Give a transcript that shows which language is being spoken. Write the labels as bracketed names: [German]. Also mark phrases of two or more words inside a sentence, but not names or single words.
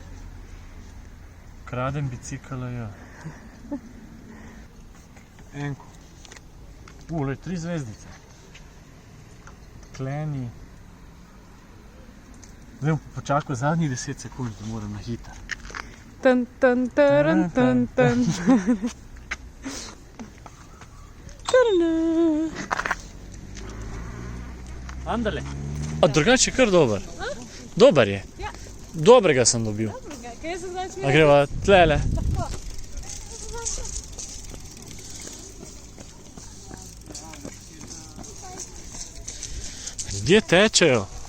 [Slovenian] Kradem bicikla, ja. Enko. Lej, 3 zvezdice. Kleni. Zdaj bom počakal zadnjih 10 sekund, da moram nahitar. Tun, tun, turun, tun, tun. Andale. A drugače je kar dober. Dober je. Ja. Dobrega sem dobil. Dobrega, kaj se znači A greva tlele. Tako. Ljudje tečejo.